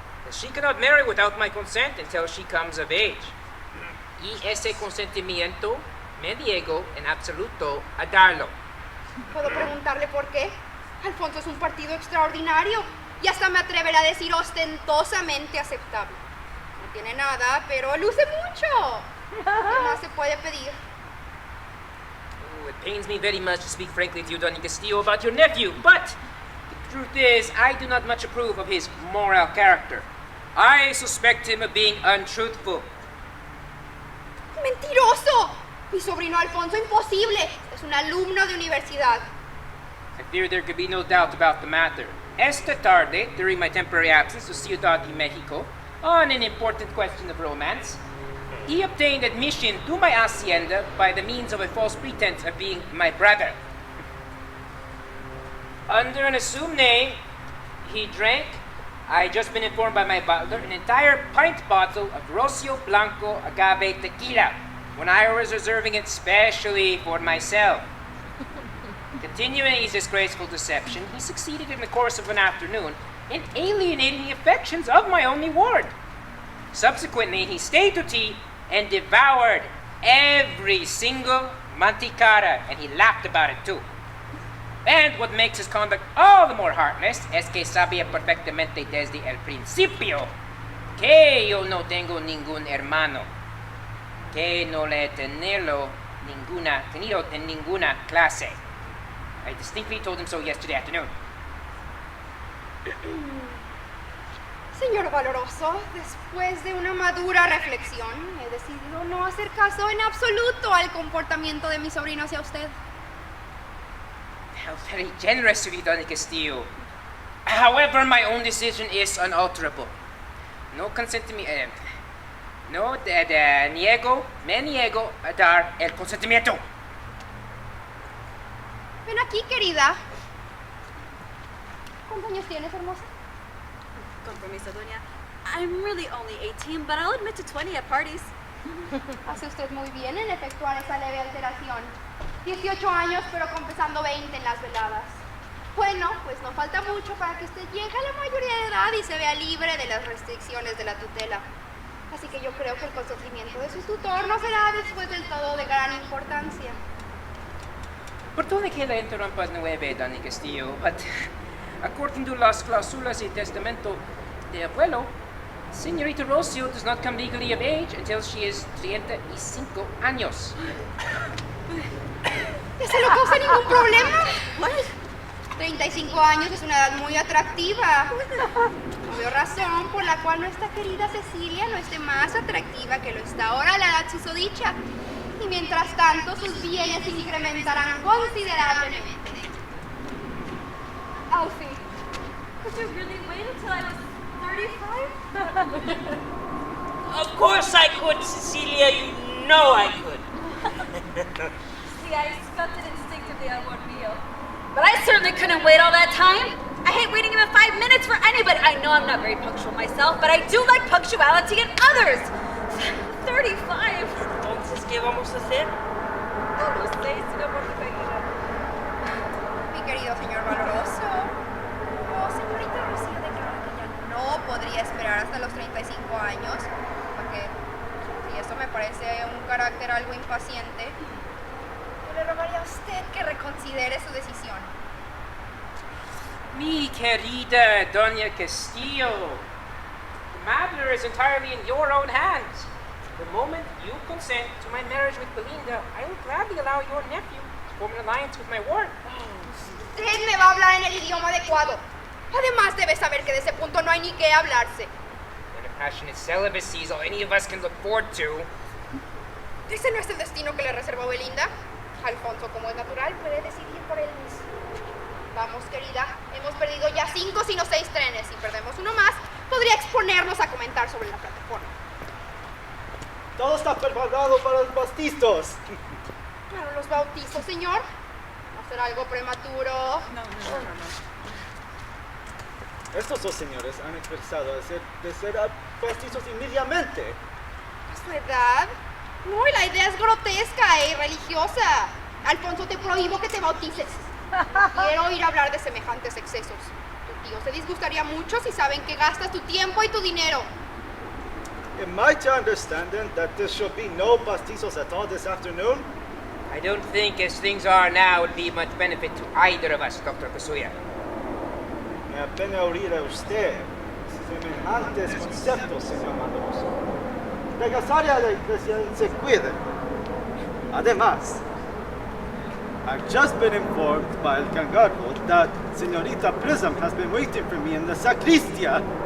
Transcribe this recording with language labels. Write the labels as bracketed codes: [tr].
[en] She cannot marry without my consent until she comes of age. [es] Y ese consentimiento me niego en absoluto a darlo. ¿Puedo preguntarle por qué? Alfonso es un partido extraordinario y hasta me atreveré a decir ostentosamente aceptable. No tiene nada, pero luce mucho. ¿Qué más se puede pedir? [en] Oh, it pains me very much to speak frankly to you, Doña Castillo, about your nephew, but the truth is, I do not much approve of his moral character. I suspect him of being untruthful. [es] ¡Mentiroso! Mi sobrino Alfonso, imposible. Es un alumno de universidad. [en] I fear there could be no doubt about the matter. [es] Esta tarde, [en] during my temporary absence to Ciudad de Mexico, on an important question of romance, he obtained admission to my hacienda by the means of a false pretense of being my brother. Under an assumed name, he drank, I just been informed by my butler, an entire pint bottle of Rocio Blanco agave tequila when I was reserving it specially for myself. Continuing his disgraceful deception, he succeeded in the course of an afternoon in alienating the affections of my only ward. Subsequently, he stayed to tea and devoured every single manticara, and he laughed about it too. And what makes his conduct all the more heartless [es] es que sabía perfectamente desde el principio que yo no tengo ningún hermano, que no le he tenido en ninguna clase. [en] I distinctly told him so yesterday afternoon. [es] Señor Valoroso, después de una madura reflexión, he decidido no hacer caso en absoluto al comportamiento de mi sobrino hacia usted. [en] How very generous of you, Don Castillo. However, my own decision is unalterable. [es] No consentimiento. Me niego a dar el consentimiento. Ven aquí, querida. ¿Cuántos años tienes, hermosa? Compromiso, doña. [en] I'm really only 18, but I'll admit to 20 at parties. [es] Hace usted muy bien en efectuar esa leve alteración. 18 años, pero confesando 20 en las veladas. Bueno, pues no falta mucho para que usted llegue a la mayoría de edad y se vea libre de las restricciones de la tutela. Así que yo creo que el consentimiento de su tutor no será después del todo de gran importancia. Perdone que la interrumpa de nuevo, Don Castillo, [en] but according to [es] las cláusulas y testamento de abuelo, [en] Señorita Rocio does not come legally of age until she is 35 años. [es] ¿Eso no causa ningún problema? 35 años es una edad muy atractiva. No veo razón por la cual nuestra querida Cecilia no esté más atractiva que lo está ahora a la edad susodicha. Y mientras tanto, sus bienes se incrementarán considerablemente. [en] Alfie, could you really wait until I was 35? Of course I could, Cecilia. You know I could. See, I felt it instinctively on one meal. But I certainly couldn't wait all that time. I hate waiting even 5 minutes for anybody. I know I'm not very punctual myself, but I do like punctuality in others. 35. [es] Entonces, ¿qué vamos a hacer? No lo sé, señor Montecaína. Mi querido señor Valoroso. Oh, señorita Rocío declaró que ya no podría esperar hasta los 35 años. Porque si eso me parece un carácter algo impaciente, yo le rogaría a usted que reconsidere su decisión. Mi querida [en] Doña Castillo, the matter is entirely in your own hands. The moment you consent to my marriage with Belinda, I will gladly allow your nephew to form an alliance with my ward. [es] Usted me va a hablar en el idioma adecuado. Además, debe saber que de ese punto no hay ni qué hablarse. [en] And a passionate celibacy is all any of us can look forward to. [es] ¿Ese no es el destino que le reservó Belinda? Alfonso, como es natural, puede decidir por él mismo. Vamos, querida, hemos perdido ya 5 sino 6 trenes. Si perdemos uno más, podría exponernos a comentar sobre la plataforma. Todo está preparado para los bautizos. ¿Para los bautizos, señor? ¿No será algo prematuro? No. Estos dos señores han expresado de ser bautizos inmediatamente. ¿A su edad? No, y la idea es grotesca e irreligiosa. Alfonso, te prohíbo que te bautices. Quiero oír hablar de semejantes excesos. Tu tío se disgustaría mucho si saben que gastas tu tiempo y tu dinero. [en] Am I to understanding that there shall be no bautizos at all this afternoon? I don't think as things are now would be much benefit to either of us, Dr. Kasuya. [es] Me apena oír a usted semejantes conceptos, señor Mandoroso. Necesaria la iglesia se cuide. Además, [en] I've just been informed by El Cangarro that Señorita Prism has been waiting for me in the sacristia.